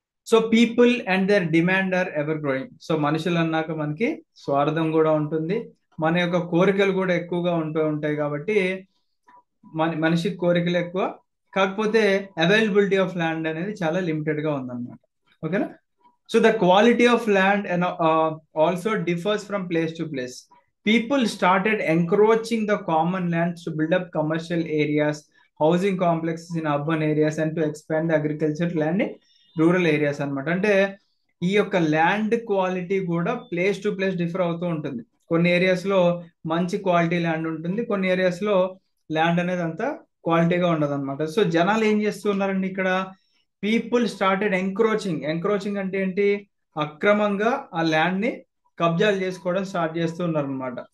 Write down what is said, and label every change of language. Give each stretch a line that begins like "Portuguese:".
English: So people and their demand are ever growing.
Telugu: So మనుషులు అన్నాక మనకి స్వార్థం కూడా ఉంటుంది, మన యొక్క కోరికలు కూడా ఎక్కువగా ఉంటూ ఉంటాయి కాబట్టి మనిషి కోరికలు ఎక్కువ, కాకపోతే అవైలబిలిటీ ఆఫ్ ల్యాండ్ అనేది చాలా లిమిటెడ్ గా ఉందన్నమాట. ఓకేనా?
English: So the quality of land and also differs from place to place. People started encroaching the common lands to build up commercial areas, housing complexes in urban areas and to expand the agricultural land in rural areas
Telugu: అన్నమాట. అంటే ఈ యొక్క land quality కూడా place to place differ అవుతూ ఉంటుంది. కొన్ని areas లో మంచి క్వాలిటీ ల్యాండ్ ఉంటుంది, కొన్ని ఏరియాస్ లో ల్యాండ్ అనేది అంత క్వాలిటీగా ఉండదు అనమాట. సో జనాలు ఏం చేస్తున్నారండి, ఇక్కడ పీపుల్ స్టార్టెడ్ ఎంక్రోచింగ్ అంటే ఏంటి, అక్రమంగా ఆ ల్యాండ్ ని కబ్జాలు చేసుకోవడం స్టార్ట్ చేస్తున్నారు అనమాట.